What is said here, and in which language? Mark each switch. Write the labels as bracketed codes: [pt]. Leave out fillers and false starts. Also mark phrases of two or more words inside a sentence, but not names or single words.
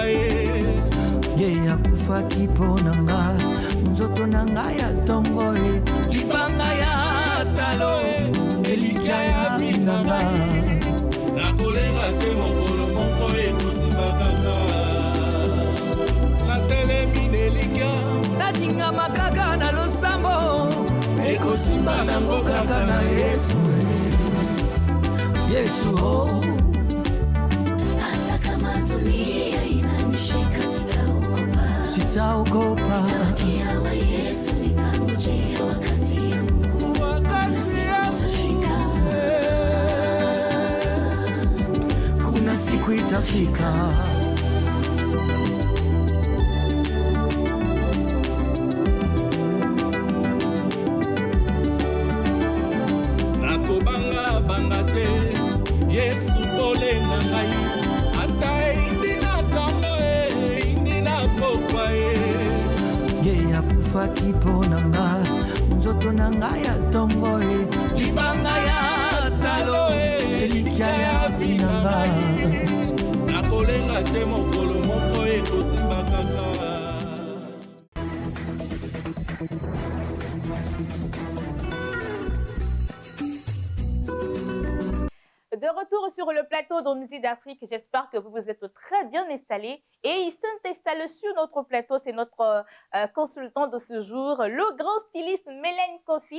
[ln] ye akufa kipona nga nzoto na ngai ya tongo libanga ya talo elija ya binanga nakolenga te mokolo moko ekosimba kaka natelemi nelika natinga makaka na losambo ekosimba nango kaka na Yesu. Yesu oh. [sw] Hata kama dunia inanishika sitaogopa. Malkia wa Yesu nitangojea wakati yangu. Kuna siku itafika. [ln] Yesu pole na ngai ata indina tongo indina pokwa ye akufa kipona nga nzoto na ngai ya tongo libanga ya talo elika ya binanga nakolenga te mokolo moko ekosimba kaka. [fr] De retour sur le plateau de Midi d'Afrique, j'espère que vous vous êtes très bien installés. Et il s'est installé sur notre plateau, c'est notre consultant de ce jour, le grand styliste Mélène Kofi.